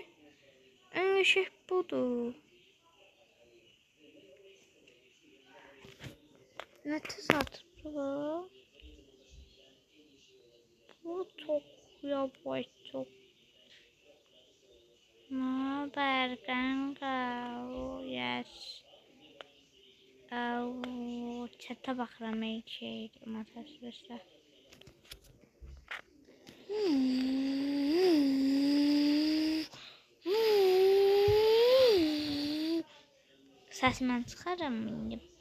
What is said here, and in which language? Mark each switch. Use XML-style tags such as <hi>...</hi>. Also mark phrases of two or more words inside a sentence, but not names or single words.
<tr>En şey budur. Ne tesadüf bu? Bu çok yavaş çok. Ne haber kanka?</tr> <en>Oh, yes.</en> <az>Çata bakıram şey motosikletə. Səsindən çıxaram indi.</az>